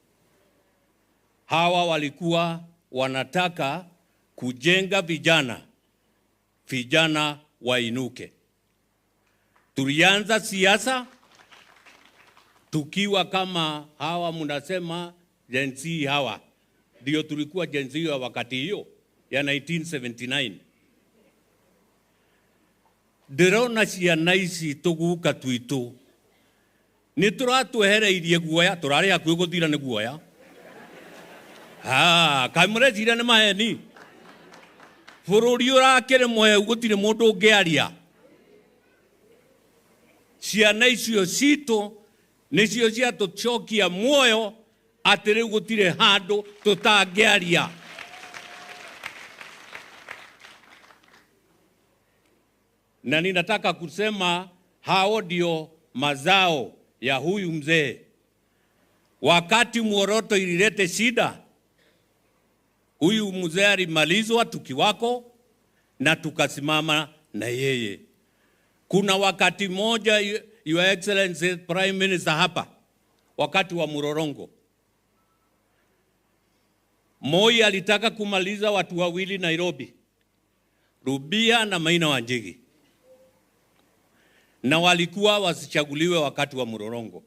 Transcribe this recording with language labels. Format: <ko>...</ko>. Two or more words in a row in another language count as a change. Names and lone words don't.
<sw>Hawa walikuwa wanataka kujenga vijana wainuke. Tulianza siasa tukiwa kama hawa mnasema Gen Z hawa. Ndio tulikuwa Gen Z wa wakati hiyo ya 1979.</sw> <ki>Ndirona ciana ici tuguka twitu ni turatwehereirie guoya, turari hakuhi guthira ni guoya. Kamureciria ni maheni. Bururi urakire moyo gutire mundu ungiaria. Ciana icio cito nicio cia tucokia muoyo ati riu gutire handu tutangiaria.</ki> <sw>Na ninataka kusema hao ndio mazao ya huyu mzee. Wakati Muoroto ililete shida, huyu mzee alimalizwa tukiwako na tukasimama na yeye. Kuna wakati moja,</sw> <en>Your Excellency Prime Minister</en> <sw>hapa, wakati wa Murorongo, Moi alitaka kumaliza watu wawili Nairobi, Rubia na Maina Wanjigi, na walikuwa wasichaguliwe wakati wa Murorongo.</sw>